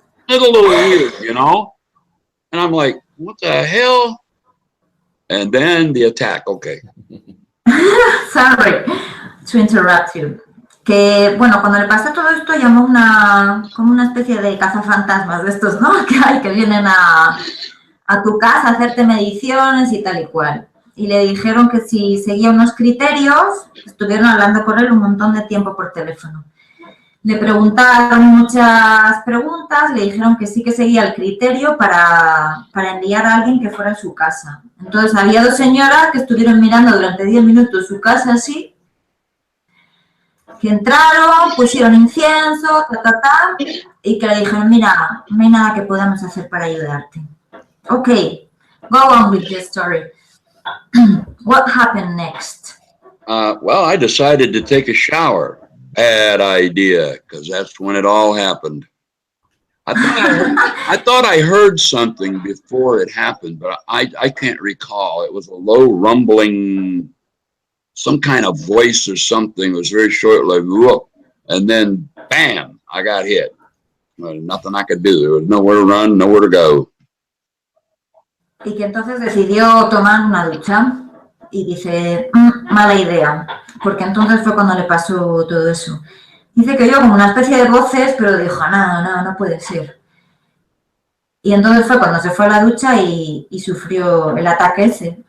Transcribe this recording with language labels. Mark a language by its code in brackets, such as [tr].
[en] It's a little weird, you know? And I'm like, what the hell? And then the attack, okay. Sorry to interrupt you. [es] Que, bueno, cuando le pasó todo esto, llamó como una especie de cazafantasmas de estos, ¿no? Que hay que vienen a tu casa a hacerte mediciones y tal y cual. Y le dijeron que si seguía unos criterios, estuvieron hablando con él un montón de tiempo por teléfono. Le preguntaron muchas preguntas, le dijeron que sí que seguía el criterio para enviar a alguien que fuera a su casa. Entonces había dos señoras que estuvieron mirando durante 10 minutos su casa así, que entraron, pusieron incienso, y que le dijeron, mira, no hay nada que podamos hacer para ayudarte. [en] Okay, go on with your story. What happened next? Well, I decided to take a shower. Bad idea, because that's when it all happened. I thought I heard something before it happened, but I can't recall. It was a low rumbling, some kind of voice or something. It was very short, like, whoop, and then bam, I got hit. Well, nothing I could do. There was nowhere to run, nowhere to go. [es] Y que entonces decidió tomar una ducha y dice, mala idea, porque entonces fue cuando le pasó todo eso. Dice que oyó como una especie de voces, pero dijo, no puede ser. Y entonces fue cuando se fue a la ducha y sufrió el ataque ese.